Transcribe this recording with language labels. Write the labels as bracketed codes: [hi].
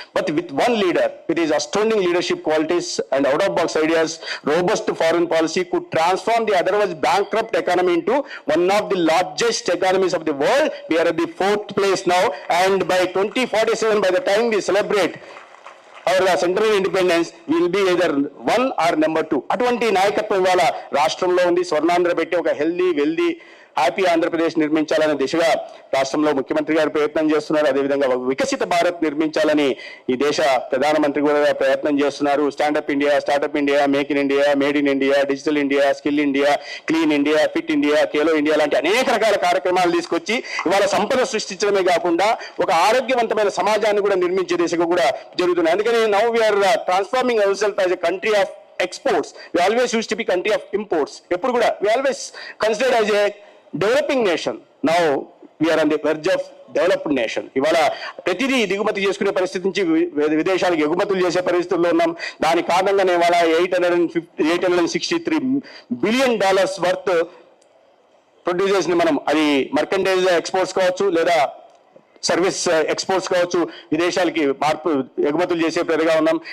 [en] But with one leader, with his astounding leadership qualities and out-of-box ideas, robust foreign policy could transform the otherwise bankrupt economy into one of the largest economies of the world. We are at the 4th place now, and by 2047, by the time we celebrate our central independence, will be either 1 or number 2. [te] అటువంటి నాయకత్వం ఇవాళ రాష్ట్రంలో ఉంది. స్వర్ణాంధ్ర పెట్టి ఒక healthy wealthy happy Andhra Pradesh నిర్మించాలనే దిశగా రాష్ట్రంలో ముఖ్యమంత్రి గారు ప్రయత్నం చేస్తున్నారు. అదేవిధంగా వికసిత భారత్ నిర్మించాలని ఈ దేశ ప్రధానమంత్రి కూడా ప్రయత్నం చేస్తున్నారు. Stand up India, startup India, make in India, made in India, digital India, skill India, clean India, fit India, Khelo India లాంటి అనేక రకాల కార్యక్రమాలు తీసుకొచ్చి ఇవాళ సంపద సృష్టించడమే కాకుండా ఒక ఆరోగ్యవంతమైన సమాజాన్ని కూడా నిర్మించే దిశగా కూడా జరుగుతున్నాయి. అందుకని [en] Now we are transforming our self as a country of exports. We always used to be country of imports. [te] ఎప్పుడు కూడా [en] we always considered as a developing nation. Now we are on the verge of developed nation. [te] ఇవాళ ప్రతిదీ దిగుమతి చేసుకునే పరిస్థితి నుంచి విదేశాలకు ఎగుమతులు చేసే పరిస్థితుల్లో ఉన్నాం. దాని కారణంగానే ఇవాళ $863 బిలియన్ వర్త్ ప్రొడ్యూస్ చేసిన మనం, అది మర్కంటైజ్ ఎక్స్పోర్ట్స్ కావచ్చు లేదా సర్వీస్ ఎక్స్పోర్ట్స్ కావచ్చు, విదేశాలకి ఎగుమతులు చేసే ప్రతిగా ఉన్నాం.